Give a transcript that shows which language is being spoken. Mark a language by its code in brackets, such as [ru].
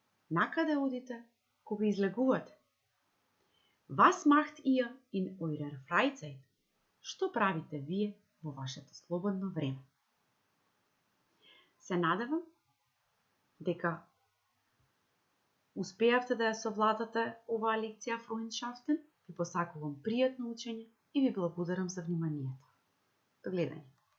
[mk] Накаде одите кога излегувате? [de] Was macht ihr in eurer Freizeit? [mk] Што правите вие во вашето слободно време? Се надевам дека успеавте да ја совладате оваа лекција Freundschaften. Ви посакувам пријатно учење и ви благодарам за вниманието. До гледање.